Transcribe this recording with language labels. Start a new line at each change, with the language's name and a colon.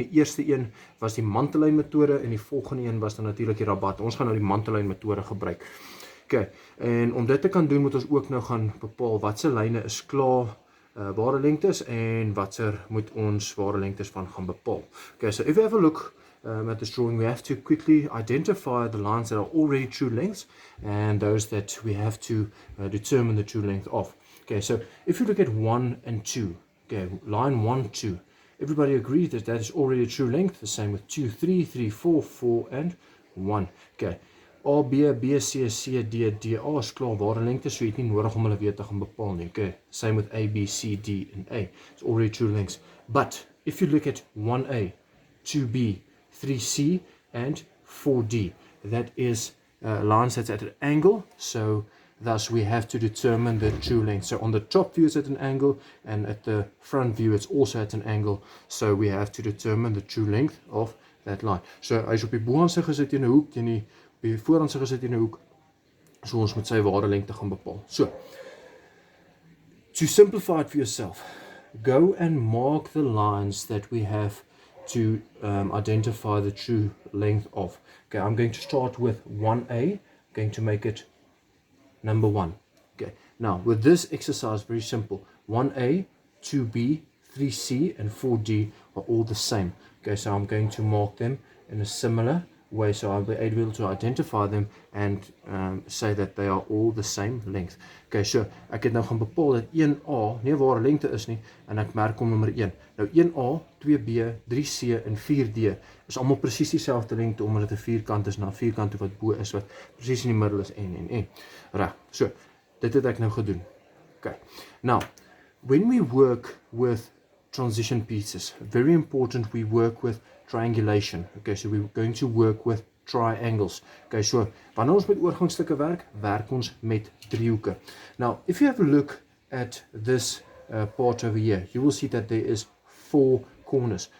Afrikaans: Die eerste een was die mantellyn metode en die volgende een was dan natuurlik die rabat. Ons gaan nou die mantellyn metode gebruik. Okay, en om dit te kan doen moet ons ook nou gaan bepaal watse lyne is klaar ware lengtes en watser moet ons ware lengtes van gaan bepaal.
English: Okay, so if we have a look at this drawing, we have to quickly identify the lines that are already true lengths and those that we have to determine the true length of. Okay, so if you look at 1 and 2, okay, line 1, 2. Everybody agrees that that is already a true length. The same with 2, 3, 3, 4, 4 and 1. Okay.
Afrikaans: A, B, B, C, C, D, D, A is klaar ware lengte, so jy het nie nodig om hulle weer te gaan bepaal nie.
English: Okay. Same with A, B, C, D and A. It's already true lengths. But if you look at 1A, 2B, 3C and 4D, that is lines that's at an angle. So thus we have to determine the true length. So on the top view it's at an angle and at the front view it's also at an angle. So we have to determine the true length of that line.
Afrikaans: So as op die boansig is dit in 'n hoek, teen die op die vooransig is dit in 'n hoek. So ons moet sy ware lengte gaan bepaal.
English: So to simplify it for yourself, go and mark the lines that we have to identify the true length of. Okay, I'm going to start with 1A. I'm going to make it number 1. Okay, now with this exercise, very simple. 1A, 2B, 3C and 4D are all the same. Okay, so I'm going to mark them in a similar way, so I'll be able to identify them and say that they are all the same length.
Afrikaans: Okay, so ek het nou gaan bepaal dat 1A nie 'n ware lengte is nie en ek merk hom nommer 1. Nou 1A, 2B, 3C en 4D is almal presies dieselfde lengte omdat dit 'n vierkant is na 'n vierkant toe wat bo is wat presies in die middel is en. Reg. So, dit het ek nou gedoen. Okay.
English: Now, when we work with transition pieces, very important we work with triangulation. Okay, so we're going to work with triangles.
Afrikaans: Okay, so wanneer ons met oorgangstukke werk, werk ons met driehoeke.
English: Now, if you have a look at this part over here, you will see that there is 4 corners.